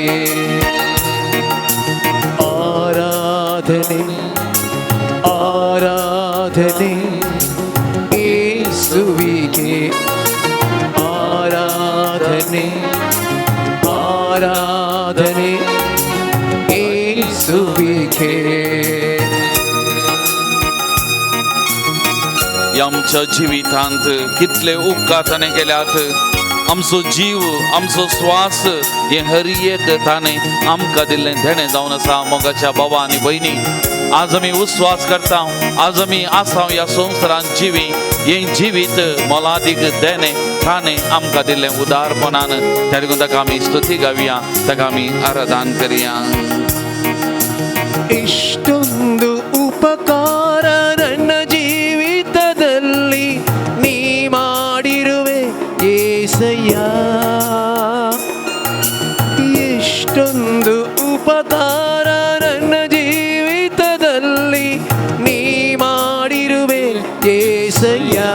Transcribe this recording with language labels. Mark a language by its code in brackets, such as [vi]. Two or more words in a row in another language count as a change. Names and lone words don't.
[kn] ಆರಾಧನೆ ಆರಾಧನೆ ಯೇಸುವಿಗೆ ಆರಾಧನೆ. ಆರಾಧನೆ ಯೇಸುವಿಗೆ. [kok] आमच्या जिवितांत कितले उपकार ताणें केल्यात. आमचो जीव आमचो श्वास हे हर एक ताणें आमकां दिल्लें देणें जावन आसा. मोगाच्या भावा आनी भयणी, आज आमी उस्वास करता, आज आमी आसा ह्या संवसारांत जिवी, हें जिवीत मोलादीक देणें ताणें आमकां दिल्लें उदारपणान. त्या देखून ताका आमी स्तुती गावया, ताका आमी आराधन करया. [kn] ಇಷ್ಟೊಂದು ಉಪಕಾರ ನನ್ನ ಜೀವಿತದಲ್ಲಿ ನೀ ಮಾಡಿರುವೆ యేసయ్య. ಎಷ್ಟೊಂದು ಉಪಕಾರ ನನ್ನ ಜೀವಿತದಲ್ಲಿ ನೀ ಮಾಡಿರುವೆ యేసయ్య.